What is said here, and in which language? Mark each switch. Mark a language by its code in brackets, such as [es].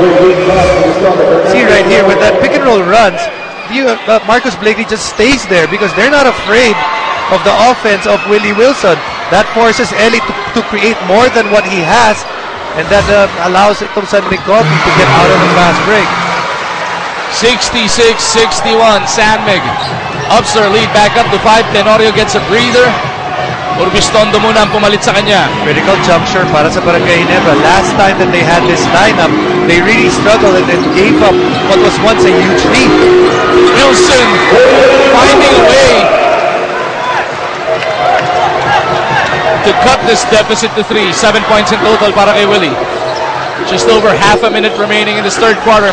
[en] See right here, when that pick and roll runs, Marcus Blakely just stays there because they're not afraid of the offense of Willie Wilson. That forces LA to create more than what he has, and that allows [tl] itong [en] San Mig Coffee to get out of the fast break. 66-61, San Mig ups their lead back up to 5. Tenorio gets a breather. [tl] Urbistondo muna ang pumalit sa kanya. [en] Critical juncture [tl] para sa [en] Barangay Ginebra. Last time that they had this lineup, they really struggled and then gave up what was once a huge lead. Wilson finding a way to cut this deficit to 3. 7 points in total [tl] para kay [en] Willie. Just over half a minute remaining in this third quarter.